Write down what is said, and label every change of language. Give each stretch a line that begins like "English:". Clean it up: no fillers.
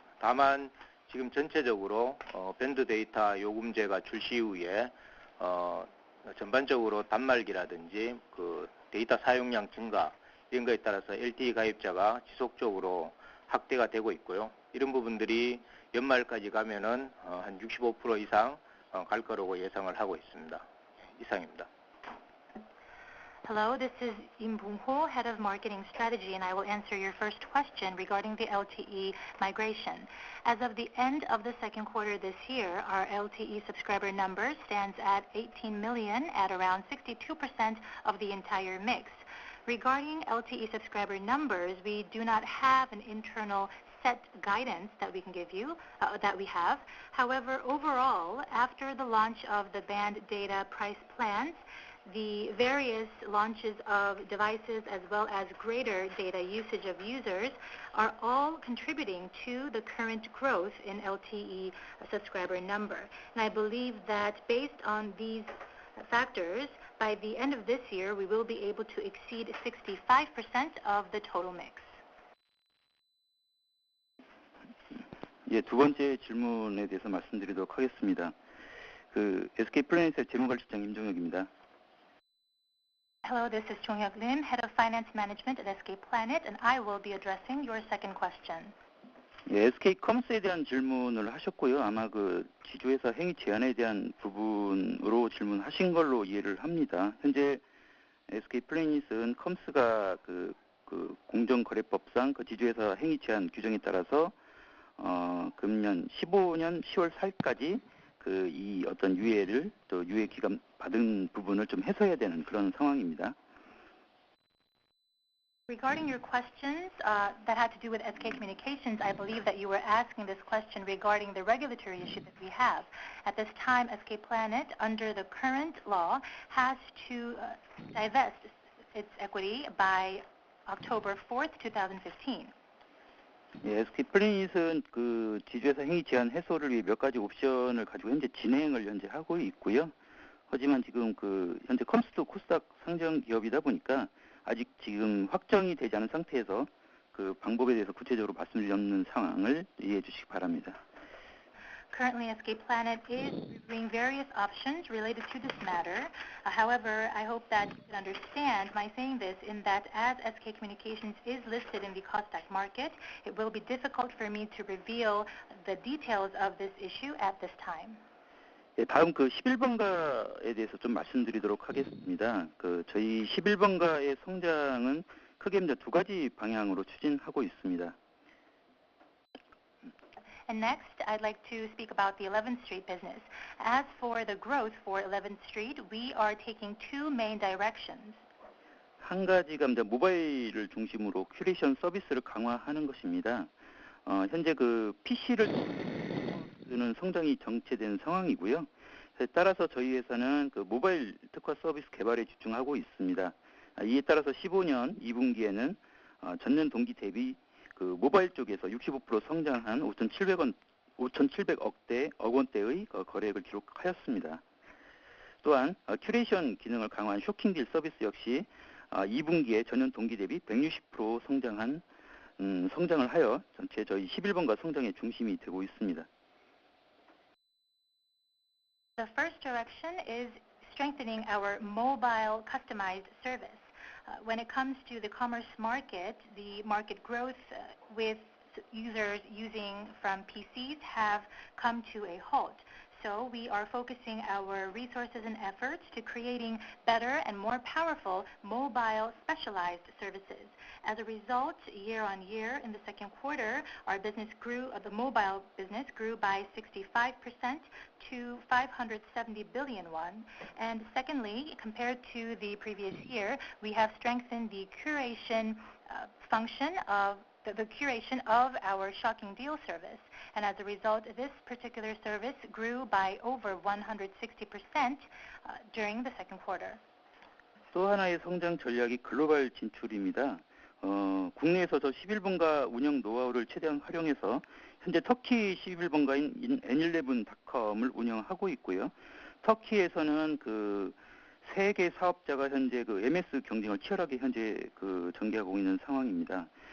Korean: 다만 지금 전체적으로 밴드 데이터 요금제가 출시 이후에 전반적으로 단말기라든지 그 데이터 사용량 증가 이런 거에 따라서 LTE 가입자가 지속적으로 확대가 되고 있고요. 이런 부분들이 연말까지 가면은 한 65% 이상 갈 거라고 예상을 하고 있습니다. 이상입니다.
English: Hello, this is Im Bong-ho, Head of Marketing Strategy, and I will answer your first question regarding the LTE migration. As of the end of the second quarter this year, our LTE subscriber number stands at 18 million at around 62% of the entire mix. Regarding LTE subscriber numbers, we do not have an internal set guidance that we can give you, that we have. However, overall, after the launch of the band data price plans, the various launches of devices as well as greater data usage of users are all contributing to the current growth in LTE subscriber number. And I believe that based on these factors, by the end of this year, we will be able to exceed 65% of the total mix.
Korean: 예, 두 번째 질문에 대해서 말씀드리도록 하겠습니다. 그 SK 플래닛의 재무관리실장 임종혁입니다.
English: Hello, this is Jong-hyuk Lim, Head of Finance Management at SK Planet, and I will be addressing your second question.
Korean: 예, SK컴스에 대한 질문을 하셨고요. 아마 그 지주회사 행위 제한에 대한 부분으로 질문하신 걸로 이해를 합니다. 현재 SK 플래닛은 컴스가 그 공정거래법상 그 지주회사 행위 제한 규정에 따라서 금년 15년 10월 4일까지 그 이 어떤 유예를 또 유예 기간 받은 부분을 좀 해소해야 되는 그런 상황입니다.
English: Regarding your questions that had to do with SK Communications, I believe that you were asking this question regarding the regulatory issue that we have. At this time, SK Planet, under the current law, has to divest its equity by October 4th, 2015.
Korean: 예, SK 플래닛은 그 지주회사 행위 제한 해소를 위해 몇 가지 옵션을 가지고 현재 진행을 현재 하고 있고요. 하지만 지금 그 현재 컴스도 코스닥 상장 기업이다 보니까 아직 지금 확정이 되지 않은 상태에서 그 방법에 대해서 구체적으로 말씀드릴 수 없는 상황을 이해해 주시기 바랍니다.
English: Currently, SK Planet is reviewing various options related to this matter. However, I hope that you can understand my saying this in that as SK Communications is listed in the KOSDAQ market, it will be difficult for me to reveal the details of this issue at this time.
Korean: 예, 다음 그 11번가에 대해서 좀 말씀드리도록 하겠습니다. 그 저희 11번가의 성장은 크게 이제 두 가지 방향으로 추진하고 있습니다.
English: And next, I'd like to speak about the 11th Street business. As for the growth for 11th Street, we are taking two main directions.
Korean: 한 가지가 이제 모바일을 중심으로 큐레이션 서비스를 강화하는 것입니다. 현재 그 PC를 쓰는 성장이 정체된 상황이고요. 따라서 저희 회사는 그 모바일 특화 서비스 개발에 집중하고 있습니다. 이에 따라서 15년 2분기에는 전년 동기 대비 그 모바일 쪽에서 65% 성장한 5,700억 원대의 거래액을 기록하였습니다. 또한 큐레이션 기능을 강화한 쇼킹딜 서비스 역시 2분기에 전년 동기 대비 160% 성장을 하여 전체 저희 11번가 성장의 중심이 되고 있습니다.
English: The first direction is strengthening our mobile customized service. When it comes to the commerce market, the market growth with users using from PCs have come to a halt. So we are focusing our resources and efforts to creating better and more powerful mobile specialized services. As a result, year on year in the second quarter, our business grew, the mobile business grew by 65% to 570 billion won. And secondly, compared to the previous year, we have strengthened the curation function of the curation of our shocking deal service. And as a result, this particular service grew by over 160% during the second quarter.
Korean: 또 하나의 성장 전략이 글로벌 진출입니다. 국내에서 저 11번가 운영 노하우를 최대한 활용해서 현재 터키 11번가인 N11.com을 운영하고 있고요. 터키에서는 그 세 개 사업자가 현재 그 MS 경쟁을 치열하게 현재 그 전개하고 있는 상황입니다.